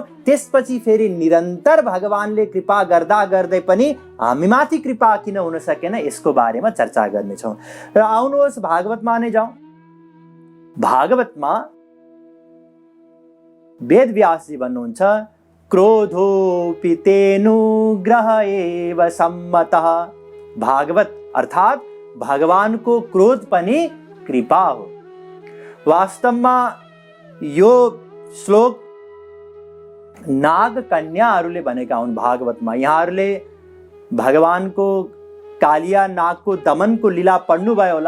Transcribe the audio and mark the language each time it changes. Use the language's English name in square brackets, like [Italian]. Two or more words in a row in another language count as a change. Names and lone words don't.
[Nepali] त्यसपछि फेरि निरन्तर भगवानले कृपा गर्दा गर्दै पनि हामीमाथि कृपा किन हुन सकेन, यसको बारेमा चर्चा गर्नेछौँ। र आउनुहोस् भागवतमा नै जाउँ। भागवतमा वेदव्यासजी भन्नुहुन्छ, [Sanskrit] क्रोधोऽपि तेनुग्रह एव सम्मतः। [Nepali] भागवत अर्थात् भगवानको क्रोध पनि कृपा हो। वास्तवमा यो श्लोक नाग कन्याहरूले भनेका हुन् भागवतमा। यहाँहरूले भगवानको कालिया नागको दमनको लीला पढ्नुभयो होला।